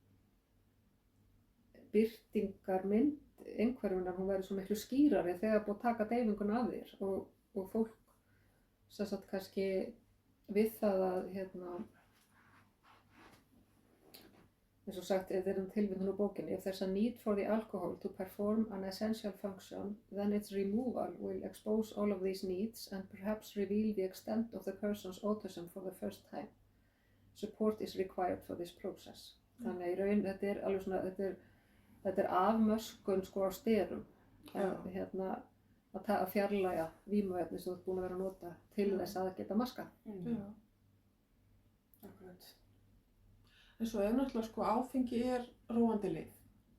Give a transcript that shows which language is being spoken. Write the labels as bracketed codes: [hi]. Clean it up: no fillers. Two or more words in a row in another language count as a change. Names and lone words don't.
[is] birtingarmynd einhverfunar, hún verður svo miklu skýrari þegar búið að taka deyfinguna af þér og fólk sem sagt kannski við það að eins og sagt, þetta er tilvitnun úr bókinni, [en] if there's a need for the alcohol to perform an essential function, then its removal will expose all of these needs and perhaps reveal the extent of the person's autism for the first time. Support is required for this process. [is] Þannig að í raun, þetta er alveg svona, þetta er afmöskun, sko, á sterum að fjarlægja vímuefni sem þú ert búin að vera að nota til þess að geta maska. Akkurat. En svo náttúrulega, sko, áfengi er róandi lyf